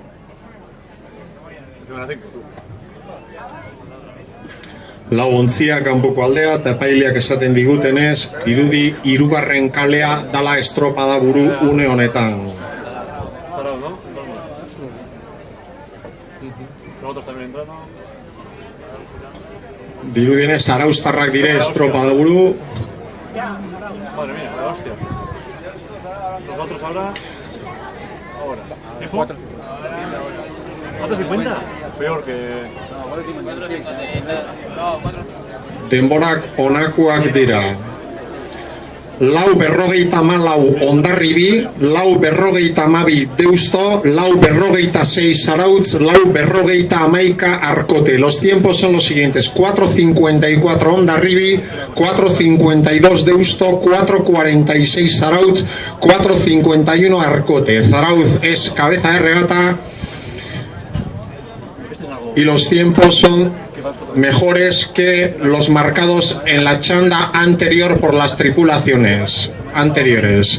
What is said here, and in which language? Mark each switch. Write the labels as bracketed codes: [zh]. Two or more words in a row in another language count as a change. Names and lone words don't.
[eu] Lau ontzia kanpoko aldea eta epaileak esaten digutenez, dirudi hirugarren kalea dala estropada buru une honetan. Dirudienez, zarauztarrak dire estropada buru. [es] Madre mía, la hostia. Nosotros ahora. 4.50. Peor que. [eu] Denborak onakoak dira. lau berrogeita malau Hondarribi, lau berrogeita mabi Deusto, lau berrogeita 6 Zarautz, lau berrogeita amaika Arkote. [es] Los tiempos son los siguientes: 4.54 Hondarribi, 4.52 Deusto, 4.46 Zarautz, 4.51 Arkote. Zarautz es cabeza de regata y los tiempos son mejores que los marcados en la chanda anterior por las tripulaciones anteriores.